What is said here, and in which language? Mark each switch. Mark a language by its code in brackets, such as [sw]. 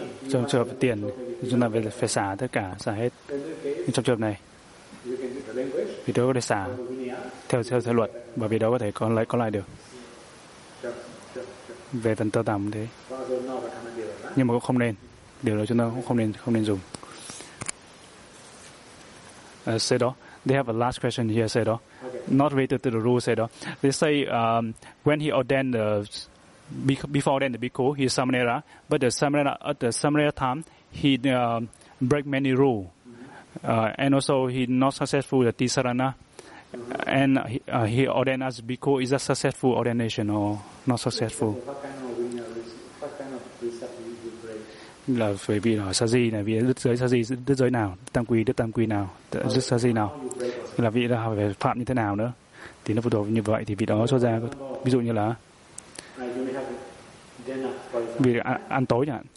[vi] Trong trường hợp tiền chúng ta phải xả tất cả, xả hết. Trong trường hợp này vì đó có thể xả theo luật, bởi vì đó có thể có lại được về phần tơ tằm thế, nhưng mà cũng không nên, điều đó chúng ta cũng không nên dùng. Say đó, [en] they have a last question here. Say đó, not related to the rule. [vi] Say đó, [en] they say when he ordained the before then the bhikkhu, he is samanera, but the samanera time he break many rule. And also, he not successful with the tisarana, and he ordained as bhikkhu. Is that successful ordination or not successful? [vi] Là phải bị hỏi sa di này, vì đức giới sa di, đức giới nào, đức tam quy nào, đức sa di nào, là vị đó phải phạm như thế nào nữa, thì nó phụ thuộc như vậy. Thì vị đó cho ra ví dụ như là vì ăn tối nhỉ.